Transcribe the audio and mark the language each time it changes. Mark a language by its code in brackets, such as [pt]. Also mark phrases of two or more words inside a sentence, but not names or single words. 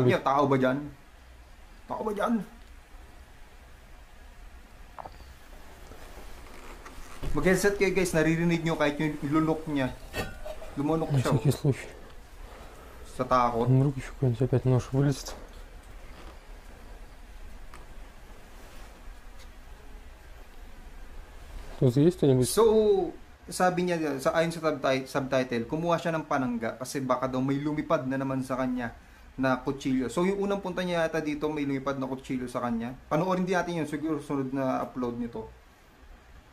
[tl] Sabi niya, tao ba dyan? Tao ba dyan? Mag-headset kayo guys, naririnig nyo kahit yung ilunok niya. Lumunok [ru] На [tl] siya. [ru] всякий случай. [tl] Sa takot. [ru] Вдруг еще какой-нибудь опять нож вылезет. Тут есть кто-нибудь? [tl] So, sabi niya, ayon sa subtitle, kumuha siya ng panangga kasi baka daw may lumipad na naman sa kanya na kutsilyo. So yung unang punta niya yata dito, may lumipad na kutsilyo sa kanya. Panoorin din natin yun, siguro sunod na upload nito.